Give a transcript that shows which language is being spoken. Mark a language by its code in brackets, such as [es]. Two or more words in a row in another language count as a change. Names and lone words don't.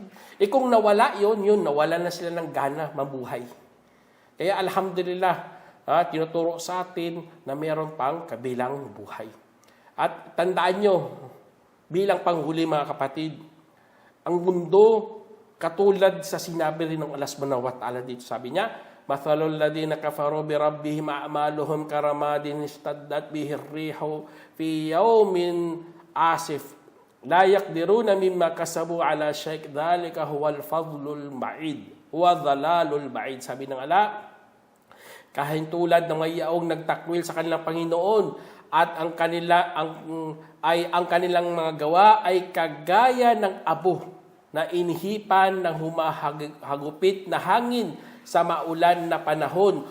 [tl] Kung nawala yun, nawala na sila ng gana mabuhay. Kaya alhamdulillah, tinuturo sa atin na mayroon pang kabilang buhay. At tandaan nyo, bilang panghuli mga kapatid, ang mundo, katulad sa sinabi rin ng Allah [ar] سبحانه وتعالى [tl] dito, sabi niya, [ar] مثل الذين كفروا بربهم أعمالهم كرماد اشتدت به الريح في يوم عاصف لا يقدرون مما كسبوا على شيء ذلك هو الفضل البعيد والضلال البعيد. [tl] Sabi ng Allah, kahintulad ng mga yaong nagtakwil sa kanilang Panginoon at ang kanilang mga gawa ay kagaya ng abo na inhipan ng humahagupit na hangin sa maulan na panahon.